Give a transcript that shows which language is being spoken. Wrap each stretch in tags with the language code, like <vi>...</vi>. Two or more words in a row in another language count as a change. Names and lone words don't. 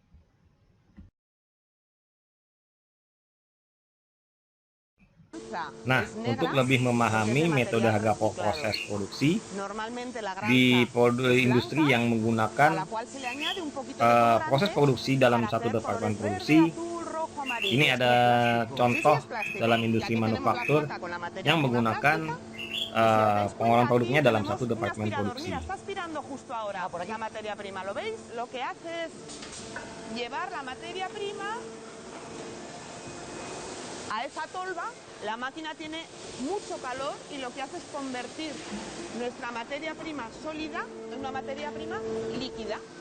<id>Nah, untuk lebih memahami metode harga pokok proses produksi di industri yang menggunakan proses produksi dalam satu departemen produksi, ini ada contoh dalam industri manufaktur yang menggunakan pengolahan produknya dalam satu departemen produksi.</id> <es>A esa tolva, la máquina tiene mucho calor y lo que hace es convertir nuestra materia prima sólida en una materia prima líquida.</es>